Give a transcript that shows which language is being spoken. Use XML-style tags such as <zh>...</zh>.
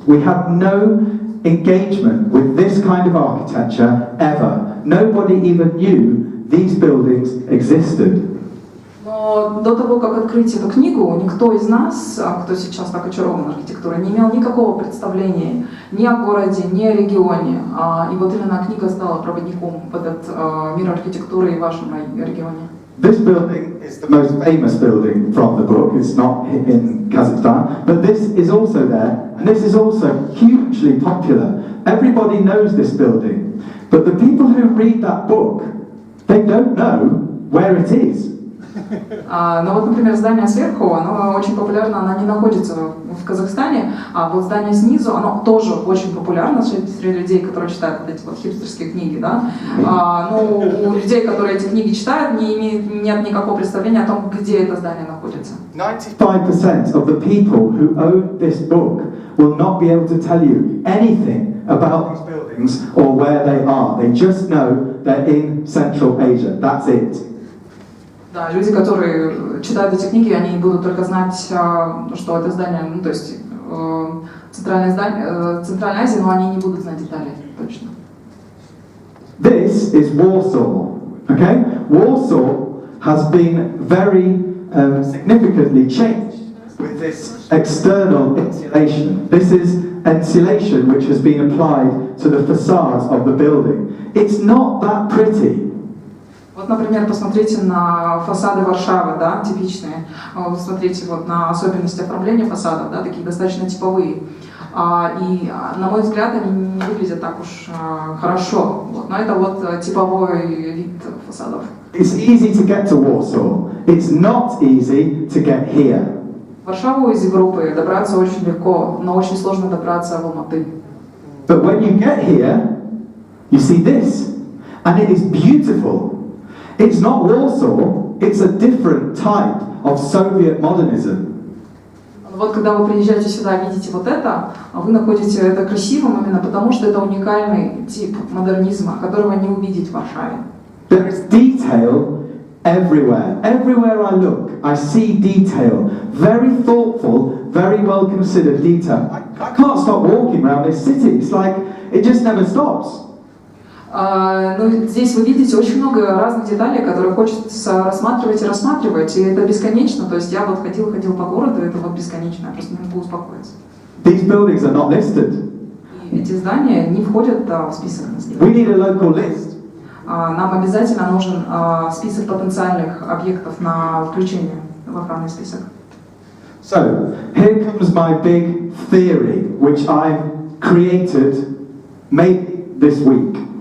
<en>We had no engagement with this kind of architecture ever. Nobody even knew these buildings existed.</en> <ru>Но до того, как открыть эту книгу, никто из нас, кто сейчас так очарован архитектурой, не имел никакого представления ни о городе, ни о регионе. И вот именно книга стала проводником в этот мир архитектуры и в вашем регионе.</ru> <en>This building is the most famous building from the book. It's not in Kazakhstan, but this is also there, and this is also hugely popular. Everybody knows this building, but the people who read that book, they don't know where it is.</en> <ru>Но вот, например, здание сверху, оно очень популярно, оно не находится в Казахстане, а вот здание снизу, оно тоже очень популярно среди людей, которые читают вот эти вот хипстерские книги, да. Но у людей, которые эти книги читают, нет никакого представления о том, где это здание находится.</ru> <en>95% of the people who own this book will not be able to tell you anything about these buildings or where they are. They just know they're in Central Asia. That's it.</en> <ru>Да, люди, которые читают эти книги, они будут только знать, что это здание, ну, то есть центральное здание, Центральная Азия, но они не будут знать детали точно.</ru> <en>This is Warsaw. Okay, Warsaw has been very significantly changed with this external insulation. This is insulation which has been applied to the facades of the building. It's not that pretty.</en> <ru>Вот, например, посмотрите на фасады Варшавы, да, типичные. Смотрите вот на особенности оформления фасадов, да, такие достаточно типовые. И, на мой взгляд, они не выглядят так уж хорошо. Вот. Но это вот типовой вид фасадов.</ru> <en>It's easy to get to Warsaw. It's not easy to get here.</en> <ru>В Варшаву из Европы добраться очень легко, но очень сложно добраться в Алматы.</ru> <en>But when you get here, you see this, and it is beautiful. It's not Warsaw, it's a different type of Soviet modernism.</en> <ru>Вот когда вы приезжаете сюда и видите вот это, вы находите это красивым именно потому, что это уникальный тип модернизма, которого не увидеть в Варшаве.</ru> <en>There is detail everywhere. Everywhere I look, I see detail. Very thoughtful, very well considered detail. I can't stop walking around this city. It's like it just never stops.</en> <ru>Ну, здесь вы видите очень много разных деталей, которые хочется рассматривать и рассматривать, и это бесконечно. То есть я вот ходил по городу, это вот бесконечно, я просто не могу успокоиться.</ru> <en>These buildings are not listed.</en> <ru>И эти здания не входят в список наследия.</ru> <en>We need a local list.</en> <ru>Нам обязательно нужен список потенциальных объектов на включение в охранный список.</ru> <en>So, here comes my big theory, which I've created maybe this week.</en>